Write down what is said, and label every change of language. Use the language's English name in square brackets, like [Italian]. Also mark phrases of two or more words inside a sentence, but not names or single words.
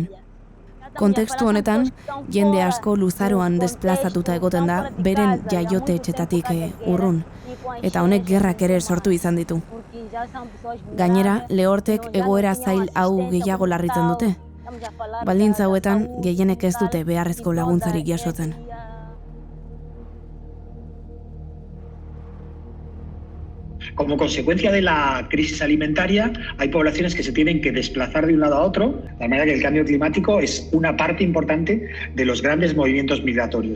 [Basque] Kontekstu honetan, jende asko luzaroan desplazatuta egoten da beren jaiote etxetatik urrun, eta honek gerrak ere sortu izan ditu. Gainera, lehortek egoera zail hau gehiago larritzen dute. Baldintza hauetan, gehienek ez dute beharrezko laguntzarik jasotzen. [Spanish] Como consecuencia de la crisis alimentaria, hay poblaciones que se tienen que desplazar de un lado a otro, de manera que el cambio climático es una parte importante de los grandes movimientos migratorios.